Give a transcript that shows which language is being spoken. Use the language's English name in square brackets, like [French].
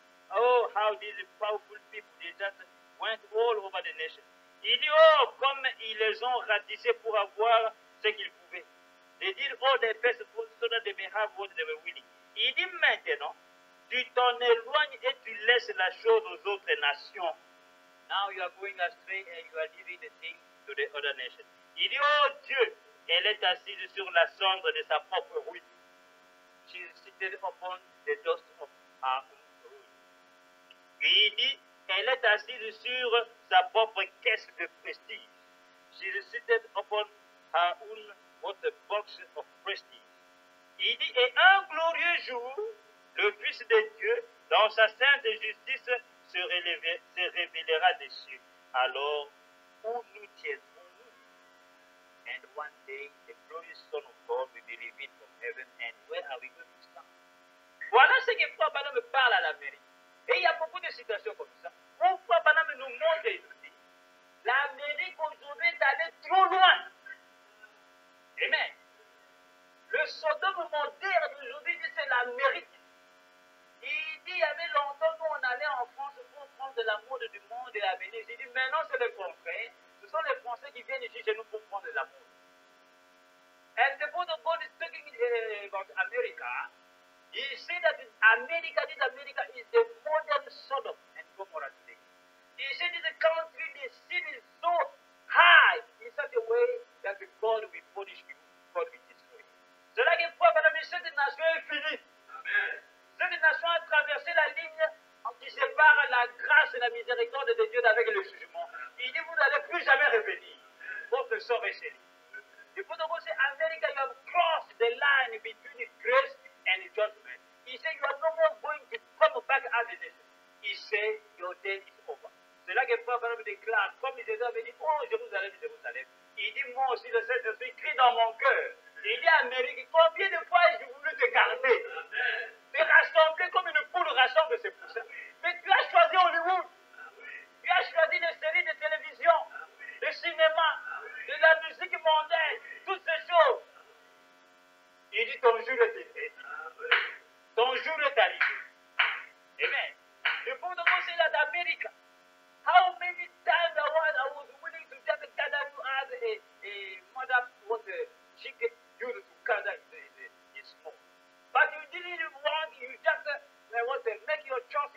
[English] Oh, how these powerful people, they just went all over the nation. [French] Il dit, oh, comme ils les ont ratissés pour avoir ce qu'ils pouvaient. [English] They did all their best so that they may have what they were willing. [French] Il dit maintenant, tu t'en éloignes et tu laisses la chose aux autres nations. [English] Now you are going astray and you are leaving the thing to the other nation. [French] Il dit, oh Dieu, elle est assise sur la cendre de sa propre ruine. [English] She is seated upon the dust of her ruin. [French] Il dit, elle est assise sur sa propre caisse de prestige. [English] She is seated upon her own box of prestige. [French] Il dit, et un glorieux jour, le Fils de Dieu, dans sa sainte justice, se révélera des cieux. Alors, où nous tiendrons-nous? [English] And one day, the glorious Son of God will be revealed from heaven, and where are we going to stand? [French] Voilà ce que Frère Branham me parle à l'Amérique. Et il y a beaucoup de situations comme ça. Pourquoi Branham nous montre et nous dit, l'Amérique aujourd'hui est allée trop loin. Amen. Le Sodome moderne d'aujourd'hui dit c'est l'Amérique. Il dit, il y avait longtemps nous on allait en France pour prendre de la mode du monde et la Venise. Il dit, maintenant c'est le contraire. Ce sont les Français qui viennent ici chez nous pour prendre de la mode. [English] And the Father God is talking about America. He said that America is the modern Sodom and Gomorrah today. He said that the country, the sin is so high in such a way that God will punish you, God will destroy you. [French] C'est là qu'il faut que cette nation est finie. Amen. Cette nation a traversé la ligne qui sépare la grâce et la miséricorde de Dieu avec le jugement. Il dit, vous n'allez plus jamais revenir. Votre sort est scellé. Il faut donc [English] say, America, you have crossed the line between grace and judgment. He said, you are no more going to come back as a nation. He said, your day is over. [French] C'est là que Paul déclare, comme Jésus avait dit, oh Jérusalem, Jérusalem. Il dit, moi aussi, le Saint-Esprit crie dans mon cœur. Il dit, Amérique, combien de fois j'ai voulu te garder? Te rassembler comme une poule rassemble ses poussins. Mais tu as choisi Hollywood. Tu as choisi les séries de télévision, le cinéma, de la musique mondaine, toutes ces choses. Il dit, ton jour est arrivé. Ton jour est arrivé. Amen. Le point de vue, c'est là d'Amérique. [English] How many times I was willing to just gather you as a mother was she get you to gather in small. But you didn't want, you just make your choice.